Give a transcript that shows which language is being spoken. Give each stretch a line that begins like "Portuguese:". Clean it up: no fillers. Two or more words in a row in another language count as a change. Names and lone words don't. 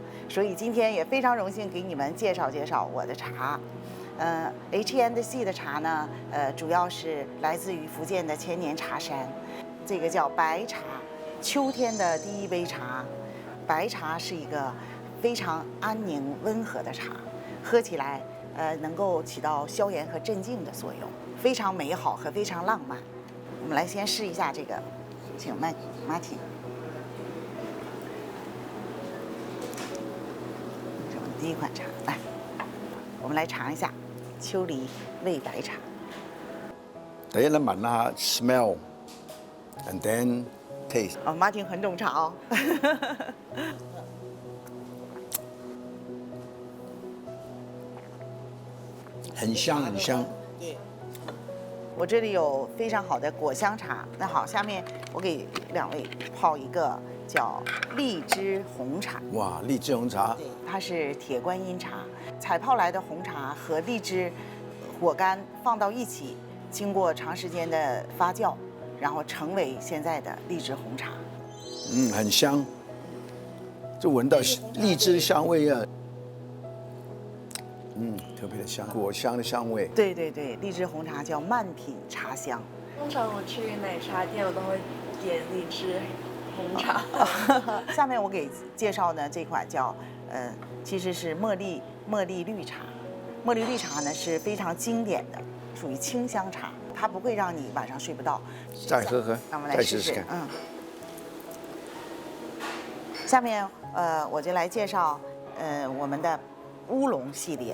Chinese: 所以今天也非常榮幸給你們介紹介紹我的茶。H&C 的茶呢，主要是來自於福建的千年茶山，這個叫白茶，秋天的第一杯茶。白茶是一個非常安寧溫和的茶，喝起來能夠起到消炎和鎮靜的作用，非常美好和非常浪漫。我們來先試一下這個，請Martin。這是我們第一款茶，來，我們來嘗一下秋梨味白茶。第一咧聞下
English: smell，and then taste。
Chinese: 哦，Martin很懂茶哦。很香很香。对，我这里有非常好的果香茶。那好，下面我给2位泡一个叫荔枝紅茶。哇，荔枝紅茶。对，它是鐵觀音茶，採泡來的紅茶和荔枝果乾放到一起，經過長時間的發酵，然後成為現在的荔枝紅茶。很香，就聞到荔枝香味啊。特別的香，果香的香味。對對對，荔枝紅茶叫慢品茶香。通常我去奶茶店，我都會點荔枝紅茶。下面我給介紹呢這款叫其實是茉莉綠茶。茉莉綠茶呢是非常經典的，屬於清香茶，它不會讓你晚上睡不到。再喝喝，那我們來試試。下面我就来介绍我们的乌龙系列。